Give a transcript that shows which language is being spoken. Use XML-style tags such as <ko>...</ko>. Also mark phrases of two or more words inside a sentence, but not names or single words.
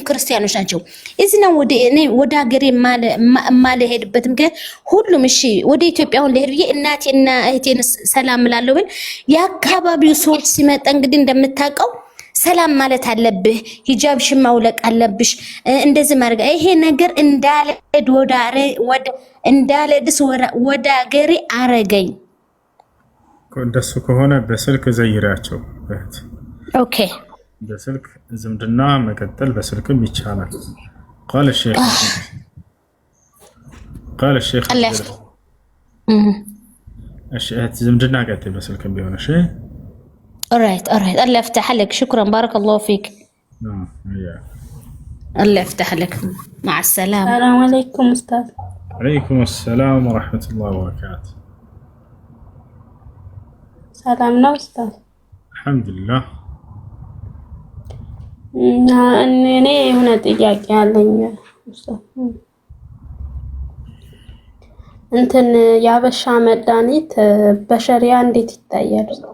<am>ክርስቲያኖች ናቸው። እዚህ ነው ወደ ሀገሬ ማለሄድበት ምክንያት ሁሉም እሺ ወደ ኢትዮጵያውን ለሄድ ብዬ እናቴና እህቴን ሰላም እላለሁ። ግን የአካባቢው ሰዎች ሲመጣ እንግዲህ እንደምታውቀው ሰላም ማለት አለብህ፣ ሂጃብሽን ማውለቅ አለብሽ፣ እንደዚህ ማድረግ ይሄ ነገር እንዳልሄድስ ወደ ሀገሬ አረገኝ። እንደሱ ከሆነ በስልክ ዘይራቸው እህት። ኦኬ በስልክ ዝምድና መቀጠል በስልክም ይቻላል።</am> <ar>قال الشيخ</ar> <am>እህት ዝምድና ቀጥል በስልክም ቢሆን እሺ።</am> <ar>alright الله يفتح لك. شكرا بارك الله فيك. الله يفتح لك. مع السلامة. السلام عليكم أستاذ. عليكم السلام ورحمة الله وبركاته.</ar> <am>ሰላም ነው ኡስታዝ? አልሐምዱሊላህ። እኔ የሆነ ጥያቄ አለኝ ኡስታዝ። እንትን የአበሻ መድኃኒት በሸሪያ እንዴት ይታያል?</am>